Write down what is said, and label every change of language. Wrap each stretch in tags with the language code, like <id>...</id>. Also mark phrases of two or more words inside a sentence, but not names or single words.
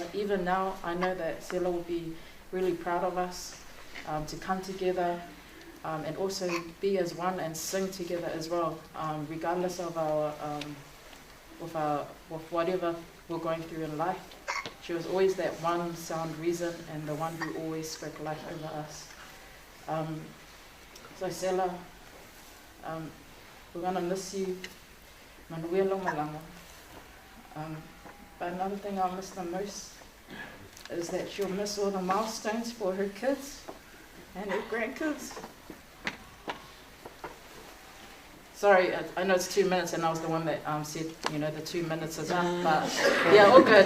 <en>Even now, I know that Serah will be really proud of us to come together and also be as one and sing together as well, regardless of with whatever we're going through in life. She was always that one sound reason and the one who always spoke life over us. So Serah, we're gonna miss you.</en> <sm>Manuia lo malanga.</sm> <en>But another thing I'll miss the most is that she'll miss all the milestones for her kids and her grandkids. Sorry, I know it's 2 minutes, and I was the one that said, the 2 minutes is up, but yeah, all good.</en>